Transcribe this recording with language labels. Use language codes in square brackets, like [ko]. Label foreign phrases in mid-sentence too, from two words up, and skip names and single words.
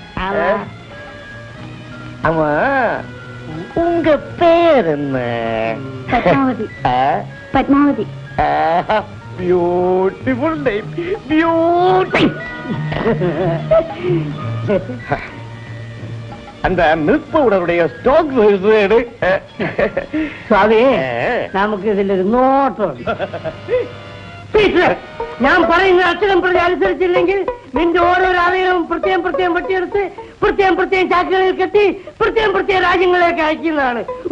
[ta] ஆமா, உங்க பேர் என்ன? பத்மாவதி. பத்மாவதி. [en] beautiful name, beauty. [ta] அந்த மில்க் பவுடருடைய ஸ்டாக் எடு. [ml] സ്വാമി, നമുക്ക് ഇതിലൊരു നോട്ടം. ഞാൻ പറയുന്ന അക്ഷരം പ്രതി അനുസരിച്ചില്ലെങ്കിൽ നിന്റെ ഓരോരോ അവയവവും പ്രത്യേകം പ്രത്യേകം വെട്ടിയെടുത്ത് പ്രത്യേകം പ്രത്യേകം ചാക്കുകളിൽ കെട്ടി പ്രത്യേകം പ്രത്യേകം രാജ്യങ്ങളിലേക്ക് അയക്കുന്നതാണ്.